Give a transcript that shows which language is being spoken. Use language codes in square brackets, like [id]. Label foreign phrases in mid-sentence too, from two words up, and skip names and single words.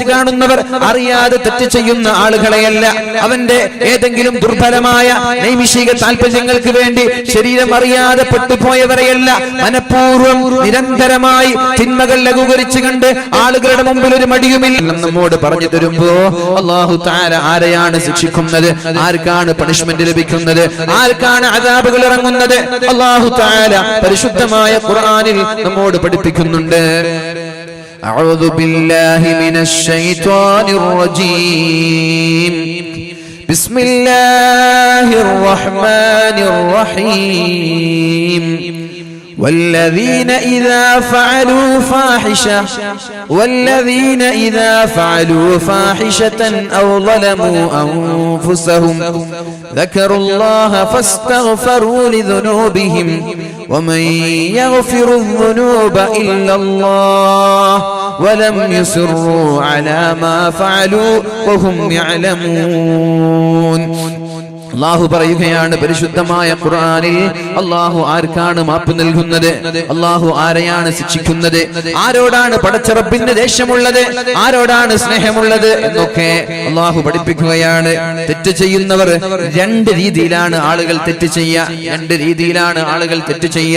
[ml] കാണുന്നവർ, അറിയാതെ തെറ്റ് ചെയ്യുന്ന ആളുകളെയല്ല, അവന്റെ ഏതെങ്കിലും ദുർബലമായ നൈമിഷിക താല്പര്യങ്ങൾക്ക് വേണ്ടി ശരീരം അറിയാതെ പെട്ടുപോയവരെയല്ല, മനഃപൂർവ്വം നിരന്തരമായി തിന്മകൾ ലഘൂകരിച്ച് കണ്ട് ആളുകളുടെ മുമ്പിൽ ഒരു മടിയുമില്ല നമ്മോട് പറഞ്ഞു തരുമ്പോ [ar] الله تعالى [ml] ആരെയാണ് ശിക്ഷിക്കുന്നത്? ആർക്കാണ് പണിഷ്മെന്റ് ലഭിക്കുന്നത്? ആർക്കാണ് അദാബുകൾ ഇറങ്ങുന്നത്? [ar] الله تعالى [ml] പരിശുദ്ധമായ ഖുർആനിൽ നമ്മോട് പഠിപ്പിക്കുന്നുണ്ട്. [ar] أعوذ بالله من الشيطان الرجيم بسم الله الرحمن الرحيم والذين إذا فعلوا فاحشة أو ظلموا أنفسهم ذكروا الله فاستغفروا لذنوبهم ومن يغفر الذنوب إلا الله ولم يصروا على ما فعلوا وهم يعلمون. [ml] അല്ലാഹു പറയുകയാണ് പരിശുദ്ധമായ ഖുർആനിൽ അല്ലാഹു ആർക്കാണ് മാപ്പ് നൽകുന്നത്, അല്ലാഹു ആരെയാണ് ശിക്ഷിക്കുന്നത്, ആരോടാണ് പടച്ച റബ്ബിന്റെ ദേഷ്യമുള്ളത്, ആരോടാണ് സ്നേഹമുള്ളത് എന്നൊക്കെ അല്ലാഹു പഠിപ്പിക്കുകയാണ്. തെറ്റ് ചെയ്യുന്നവർ രണ്ട് രീതിയിലാണ് ആളുകൾ തെറ്റ് ചെയ്യുക, രണ്ട് രീതിയിലാണ് ആളുകൾ തെറ്റ് ചെയ്യുക.